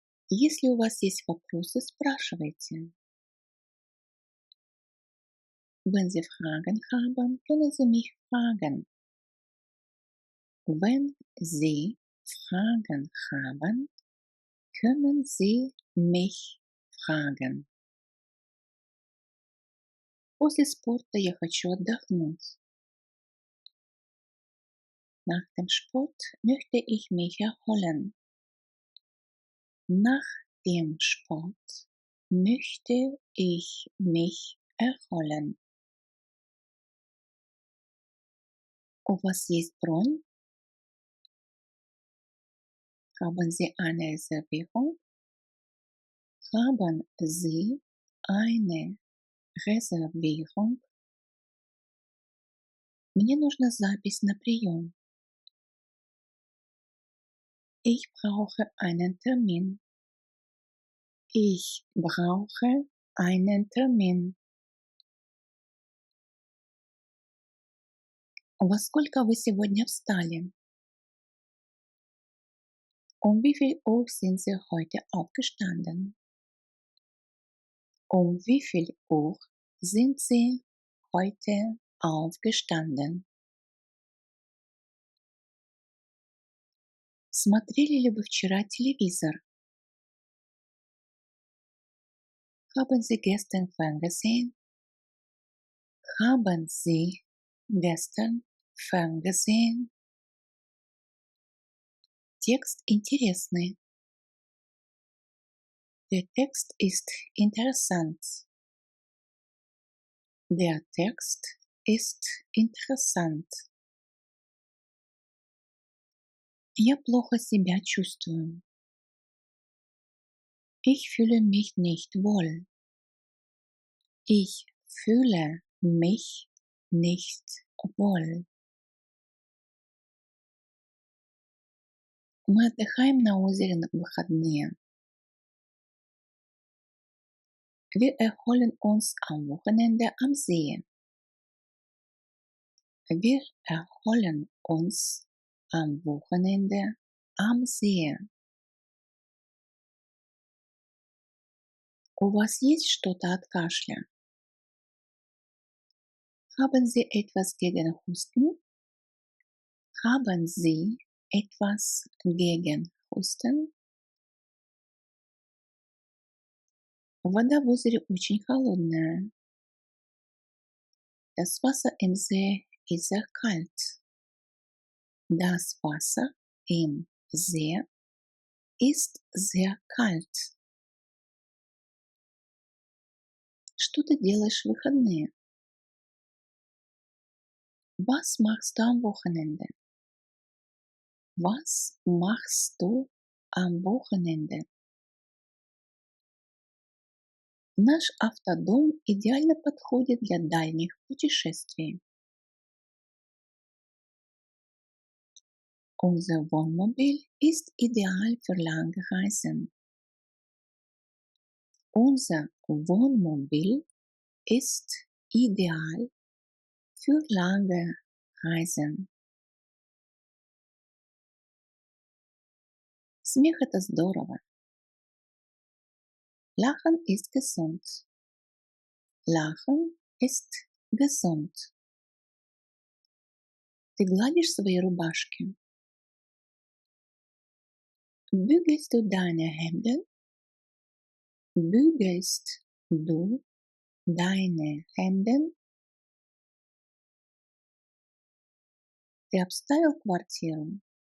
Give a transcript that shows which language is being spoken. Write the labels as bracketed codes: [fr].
[ru] Если у вас есть вопросы, спрашивайте. [de] Wenn Sie Fragen haben, können Sie mich fragen. Wenn Sie Fragen haben, können Sie mich fragen. [ru] После спорта я хочу отдохнуть. [de] Nach dem Sport möchte ich mich erholen. Nach dem Sport möchte ich mich erholen. [ru] У вас есть бронь? [de] Haben Sie eine Reservierung? Haben Sie eine Reservierung? [ru] Мне нужна запись на прием. [de] Ich brauche einen Termin. Ich brauche einen Termin. [ru] Во сколько вы сегодня встали? [de] Um wie viel Uhr sind Sie heute aufgestanden? Um wie viel Uhr sind Sie heute aufgestanden? [ru] Смотрели ли вы вчера телевизор? [de] Haben Sie gestern ferngesehen? Haben Sie gestern ferngesehen? [ru] Текст интересный. [de] Der Text ist interessant. Der Text ist interessant. [ru] Я плохо себя чувствую. [de] Ich fühle mich nicht wohl. Ich fühle mich nicht wohl. [ru] Мы отдыхаем на озере на выходные. [de] Wir erholen uns am Wochenende am See. Wir erholen uns am Wochenende am See. [ru] У вас есть что-то от кашля? [de] Haben Sie etwas gegen Husten? Haben Sie etwas gegen Husten? [ru] Вода в озере очень холодная. [de] Das Wasser im See ist sehr kalt. Das Wasser im See ist sehr kalt. [ru] Что ты делаешь в выходные? [de] Was machst du am Wochenende? Was machst du am Wochenende? [ru] Наш автодом идеально подходит для дальних путешествий. [de] Unser Wohnmobil ist ideal für lange Reisen. Unser Wohnmobil ist ideal für lange Reisen. [ru] Смех – это здорово. [de] Lachen ist gesund. Lachen ist gesund. [ru] Ты гладишь свои рубашки? [de] Bügelst du deine Hemden? Bügelst du deine Hemden? [ru] Ты обставил квартиру?